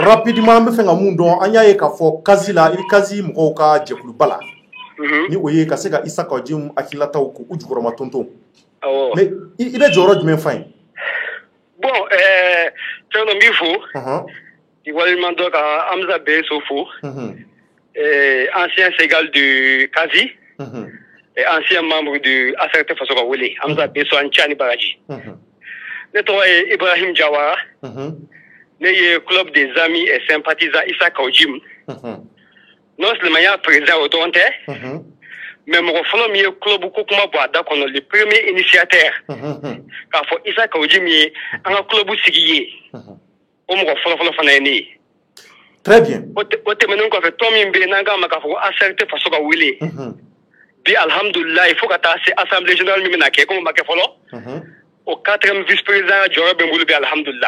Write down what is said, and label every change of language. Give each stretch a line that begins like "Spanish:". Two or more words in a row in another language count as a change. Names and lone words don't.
Bambara: rapidement an bɛ fɛ ka mun dɔn an y'a ye k'a fɔ Kazi la i bɛ Kazi mɔgɔw ka jɛkuluba la ni o ye ka se ka Isa Kajimu hakililataw k'u jukɔrɔma tonton mais i bɛ jɔyɔrɔ jumɛn fa ye bon Thioro n b'i fo k'i waleɲuman dɔn ka Hamza Beso fo
French: ancien Ségal de Kazi et ancien membre de Asserte Faso
Bambara: ka wele Hamza Beso an cɛ ani baraji ne tɔgɔ ye Ibrahim Jawara ne ye club des amis et sympathisants Isa Kajimu
French: non seulement
Bambara: y'a président o dɔrɔn tɛ mais mɔgɔ fɔlɔ min ye club ko kuma bɔ a da kɔnɔ
French: le premier initiateur
Bambara: k'a fɔ Isa Kajimu ye an ka club sigi ye o mɔgɔ fɔlɔ fana ye ne ye
French: très bien
Bambara: o tɛmɛnen kɔfɛ tɔn min bɛ yen n'an k'a ma k'a fɔ ko Asserte Faso ka wele bi alhamdulillah
French: il faut
Bambara: ka taa se
French: assemblée générale
Bambara: min bɛna kɛ komi o ma kɛ fɔlɔ o 4e
French: vice président
Bambara: jɔyɔrɔ bɛ n bolo bi alhamdulillah